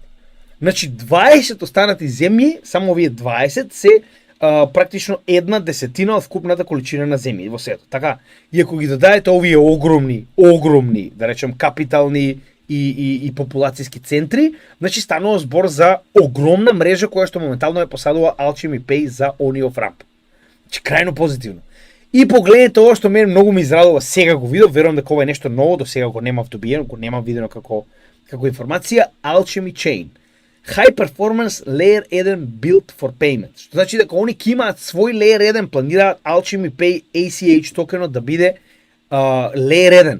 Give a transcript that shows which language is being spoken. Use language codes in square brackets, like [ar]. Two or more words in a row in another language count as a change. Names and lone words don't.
[mk] Значи 20 останати земји, само овие 20 се практично 1/10 од вкупната количина на земји во светот. Така, и ако ги додадете овие огромни, да речем капитални и популацијски центри, значи станува збор за огромна мрежа која што моментално ја посадува Alchemy Pay за on и [en] off ramp. [mk] Значи крајно позитивно. И погледнете ова што мене многу ми израдува, сега го видов, верувам дека ова е нешто ново, до сега го немав добиено, го немав видено како информација, Alchemy Chain. [en] High Performance Layer 1 Built for Payment. [mk] Што значи дека они ќе имаат свој Layer 1, планираат Alchemy Pay ACH токенот да биде Layer 1.